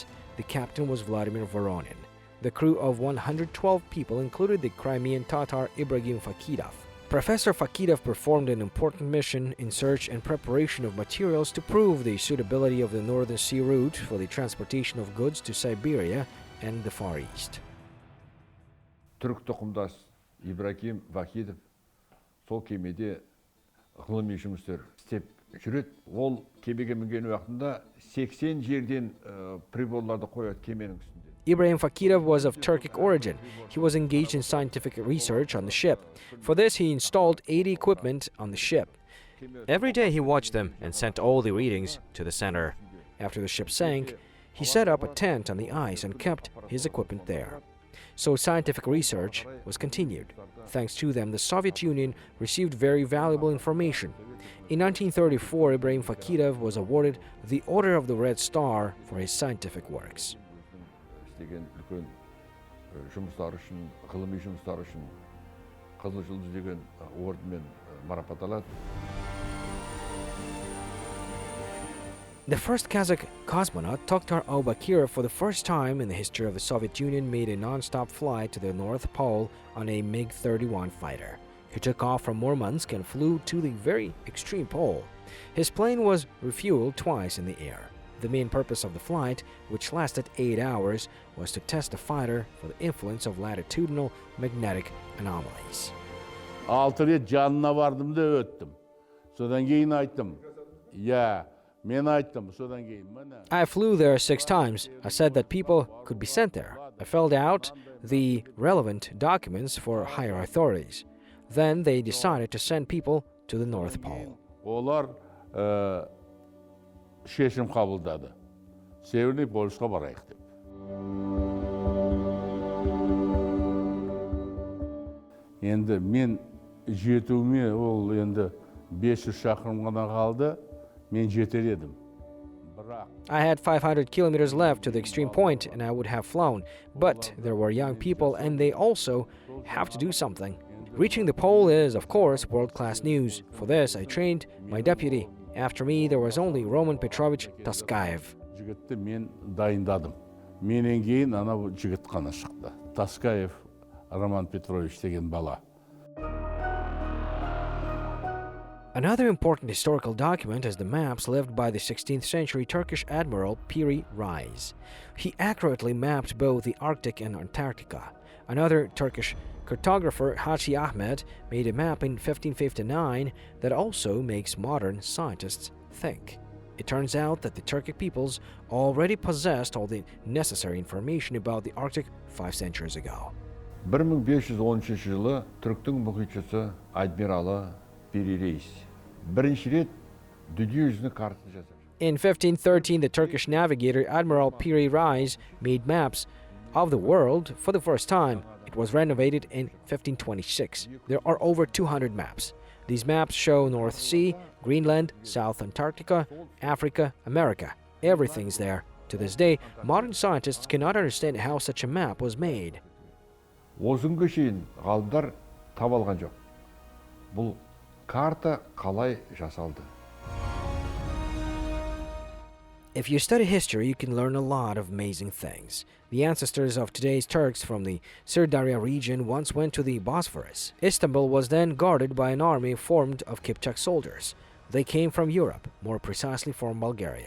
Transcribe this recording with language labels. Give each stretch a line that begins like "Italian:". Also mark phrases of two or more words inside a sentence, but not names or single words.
English: The captain was Vladimir Voronin. The crew of 112 people included the Crimean Tatar Ibragim Fakidov. Professor Fakidov performed an important mission in search and preparation of materials to prove the suitability of the Northern Sea route for the transportation of goods to Siberia and the Far East.
Kazakh: Түрік тұқымдас Ибрагим Факидов сол кемеде ғылыми жұмыстар істеп жүреді. Ол кемеге мінген уақытында 80 жерден приборларды қояды кеменің үстінде.
English: Ibrahim Fakidov was of Turkic origin. He was engaged in scientific research on the ship. For this, he installed 80 equipment on the ship. Every day he watched them and sent all the readings to the center. After the ship sank, he set up a tent on the ice and kept his equipment there. So scientific research was continued. Thanks to them, the Soviet Union received very valuable information. In 1934, Ibrahim Fakidov was awarded the Order of the Red Star for his scientific works.
Kazakh: Деген үлкен жұмыстар үшін, ғылыми жұмыстар үшін Қызыл жұлдыз деген орденмен марапатталады.
English: The first Kazakh cosmonaut, Tokhtar Aubakir, for the first time in the history of the Soviet Union, made a non-stop flight to the North Pole on a MiG-31 fighter. He took off from Murmansk and flew to the very extreme pole. His plane was refueled twice in the air. The main purpose of the flight, which lasted 8 hours, was to test the fighter for the influence of latitudinal magnetic anomalies.
Kazakh: 6 рет жанына бардым да өттім. Содан кейін айттым. Мен айттым, содан кейін мына.
English: I flew there 6 times. I said that people could be sent there. I filled out the relevant documents for higher authorities. Then they decided to send people to the North Pole.
Kazakh: Олар шешім қабылдады.
Russian: Северный полюсқа
Kazakh: барайық деп. Енді мен жетуіме ол енді 500 шақырым ғана қалды. Мен жетер едім.
English: I had 500 kilometers left to the extreme point and I would have flown, but there were young people and they also have to do something. Reaching the pole is, of course, world-class news. For this, I trained my deputy. After me, there was only Roman Petrovich Taskayev.
Kazakh: Жігітті мен дайындадым. Менен кейін анау жігіт қана шықты. Таскаев Роман Петрович деген бала.
English: Another important historical document is the maps left by the 16th century Turkish admiral Piri Reis. He accurately mapped both the Arctic and Antarctica. Another Turkish cartographer, Haji Ahmed, made a map in 1559 that also makes modern scientists think. It turns out that the Turkic peoples already possessed all the necessary information about the Arctic 5 centuries ago.
Kazakh: 1513 жылы түріктің мұхитшысы адмиралы Piri Reis бірінші рет дүниежүзінің картасын жасап.
English: In 1513, the Turkish navigator Admiral Piri Reis made maps of the world for the first time. It was renovated in 1526. There are over 200 maps. These maps show North Sea, Greenland, South Antarctica, Africa, America. Everything's there. To this day, modern scientists cannot understand how such a map was made.
Kazakh: Осы күнге шейін ғалымдар таба алған жоқ. Бұл карта қалай жасалды?
English: If you study history, you can learn a lot of amazing things. The ancestors of today's Turks from the Sirdarya region once went to the Bosphorus. Istanbul was then guarded by an army formed of Kipchak soldiers. They came from Europe, more precisely from Bulgaria.